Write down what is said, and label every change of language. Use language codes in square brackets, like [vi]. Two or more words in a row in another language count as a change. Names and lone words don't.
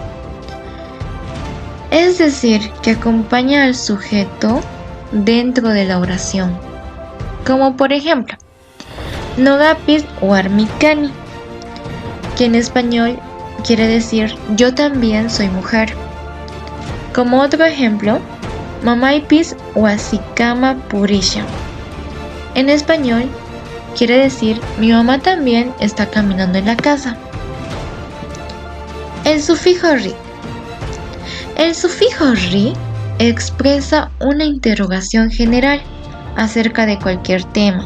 [es] Es decir, que acompaña al sujeto dentro de la oración. Como por ejemplo, [qu] Nogapis warmikani, [es] que en español quiere decir yo también soy mujer. Como otro ejemplo, [qu] Mamaipis wasikama purisha. [es] En español quiere decir mi mamá también está caminando en la casa. El sufijo ri. El sufijo ri expresa una interrogación general acerca de cualquier tema.